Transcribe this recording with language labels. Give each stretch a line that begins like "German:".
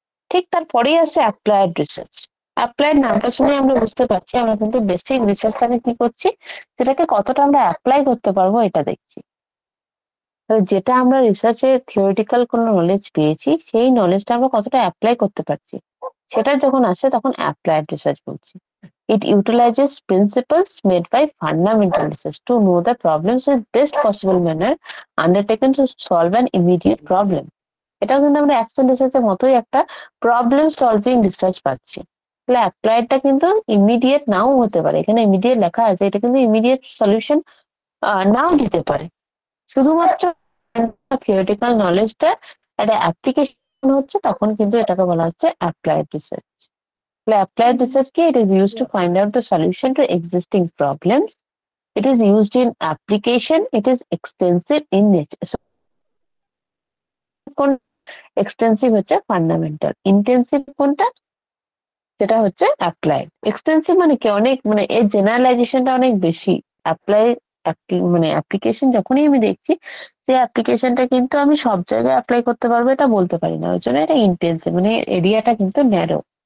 Bangla: ঠিক তারপরেই আছে অ্যাপ্লায়েড রিসার্চ। অ্যাপ্লায়েড নামটা শুনে আমরা বুঝতে পারছি আমরা কিন্তু বেসিক রিসার্চটাকে কি করছি, সেটাকে কতটা আমরা অ্যাপ্লাই করতে পারবো এটা দেখছি। তো যেটা আমরা রিসার্চে থিওরিটিক্যাল কোনো নলেজ পেয়েছি, সেই নলেজটা আমরা কতটা অ্যাপ্লাই করতে পারছি, সেটা যখন আসে তখন অ্যাপ্লায়েড রিসার্চ বলছি।
English: It utilizes principles made by fundamental research to know the problems with best possible manner undertaken to solve an immediate problem.
Bangla: এটাও কিন্তু আমরা অ্যাকশন রিসার্চের মতোই একটা প্রবলেম সলভিং রিসার্চ পাচ্ছি। তাহলে অ্যাপ্লাইডটা কিন্তু ইমিডিয়েট নাও হতে পারে, এখানে ইমিডিয়েট লেখা আছে, এটা কিন্তু ইমিডিয়েট সলিউশন নাও দিতে পারে। শুধুমাত্র থিওরিটিক্যাল নলেজটা একটা অ্যাপ্লিকেশন হচ্ছে, তখন কিন্তু এটাকে বলা হচ্ছে applied research.
English: Applied research it is used to find out the solution to existing problems. It is used in application. It is extensive in nature.
Bangla: So, extensive হচ্ছে fundamental, intensive কোনটা, সেটা হচ্ছে applied. Extensive মানে কি, অনেক, মানে এর জেনারেলাইজেশনটা অনেক বেশি। অ্যাপ্লাই মানে অ্যাপ্লিকেশন যখনই আমি দেখছি, সেই অ্যাপ্লিকেশনটা কিন্তু আমি সব জায়গায় অ্যাপ্লাই করতে পারবো এটা বলতে পারি না, ওই জন্য এটা ইন্টেন্সিভ, মানে এরিয়াটা কিন্তু ন্যারো।